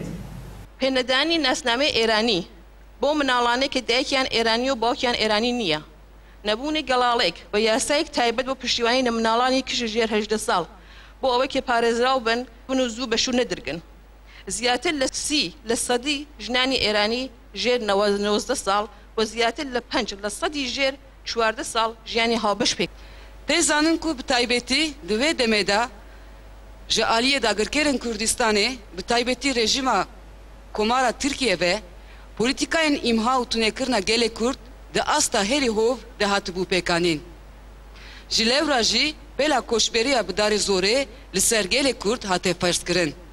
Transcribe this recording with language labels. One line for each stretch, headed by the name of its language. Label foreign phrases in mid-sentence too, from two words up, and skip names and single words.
Central Kurdish: پێنەدانی ناسنامەی ئێرانی بۆ مناڵانەی کە دایکیان ئێرانی و باوکیان ئێرانی نییە نەبوونی گەڵاڵێک بە یاسایەک تایبەت بۆ پشتیوانی لە مناڵانی کشت ژێر 18 ساڵ بۆ ئەوەی کە پارێزراو بن بن و زوو بەشوو نەدرگن زیاتر لە 30% ژنانی ئێرانی ژێر 90 ساڵ و زیاتر لە 5% ژێر 14 ساڵ ژیانی هاوبەش پێک
Kurdish: پێزانن کو bi taybetî di vê demê de ji aliyê dagirkerên Kurdistanê bi taybetî rejima komara Tirkiye ve polîtikayên îmha û tunêkirina gelê Kurd di asta herî hov de hatibû pêkanîn. Ji lewra jî bêla koçberiya bi darê zorê li ser gelê Kurd hate ferskirin.